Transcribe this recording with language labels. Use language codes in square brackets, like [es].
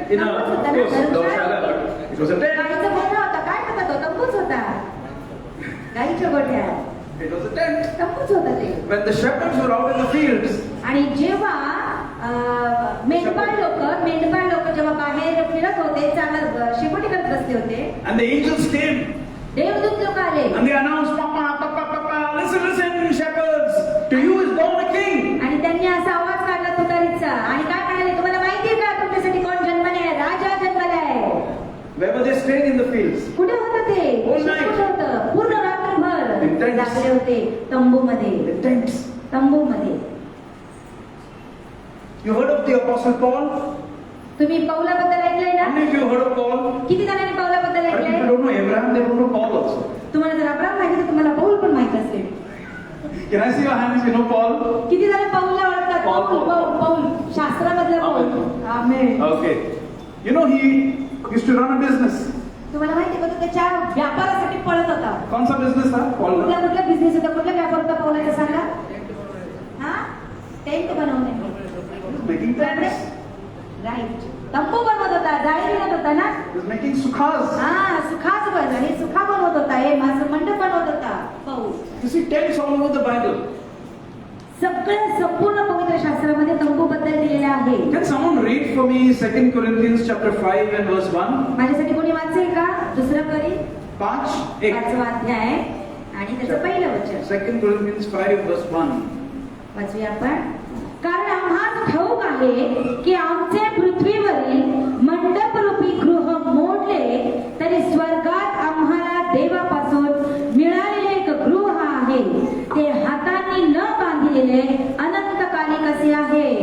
[en] In a, of course, Dharamshala, but it was a tent. [mr] गाईचा गोठा होता. काय होता तो? तंबूच होता. गाईच्या गोठ्यात. [en] It was a tent. [mr] तंबूच होता ते. [en] When the shepherds were out in the fields, [mr] आणि जेव्हा मेंढपाळ लोक जेव्हा बाहेर फिरत होते, चालत शेकोटी करत बसले होते, [en] and the angels came, [mr] देवदूत लोक आले [en] and they announced, Papa, Papa, Papa, listen, shepherds, to you is born a king. [mr] आणि त्यांनी असा आवाज काढला तुतारीचा आणि काय म्हणाले, तुम्हाला माहितीये का तुमच्यासाठी कोण जन्मले? राजा जन्मलाय. [en] Where were they staying in the fields? [mr] कुठे होतं ते? [en] All night. [mr] कुठे होतं? पूर्ण रात्रभर [en] In tents. [mr] लागले होते तंबूमध्ये. [en] The tents. [mr] तंबूमध्ये. [en] You heard of the Apostle Paul? [mr] तुम्ही पौलाबद्दल ऐकलंय [en] How [mr] ना? [en] many of you heard of Paul? [mr] किती जणांनी पौलाबद्दल [en] But people [mr] ऐकलंय? [en] don't know Abraham, they don't know Paul also. [mr] तुम्हाला जर अब्राम माहिती तर तुम्हाला पौल पण माहित असेल. [en] Can I see your hands? You know Paul? [mr] किती जण पौलला ओळखतात? पौल शास्त्रामधला पौल. आमेन. [en] Okay. You know he used to run a business. [mr] तुम्हाला माहिती का तो त्याच्या व्यापारासाठी पळत होता. [hi] कौन सा business था Paul का? [mr] कुठला बिझनेस होता? कुठला व्यापार होता पौलाचा सांगा? हा? टेंट बनवणे. [en] Making tents. [mr] राईट. तंबू बनवत होता, जाळी विणत होता ना? [en] He was making sukhas. [mr] हा, सुखाच बनला, हे सुखा बनवत होता, हे माझं मंडप बनवत होता पाऊस. [en] You see tents all over the Bible. [mr] सगळं संपूर्ण पवित्र शास्त्रामध्ये तंबू बद्दल दिलेलं आहे. [en] Can someone read for me 2 Corinthians chapter 5 and verse 1? [mr] माझ्यासाठी कोणी वाचेल का? दुसरं करी 5 पाचवा अध्याय आणि त्याचं पहिलं वचन [en] 2 Corinthians 5 verse 1. [mr] वाचूया आपण. कारण आम्हाला ठाऊक आहे की आमचे पृथ्वीवरील मंडपरूपी गृह मोडले तरी स्वर्गात आम्हाला देवापासून मिळालेले एक गृह आहे, ते हातांनी न बांधलेले अनंतकालिक असे आहे.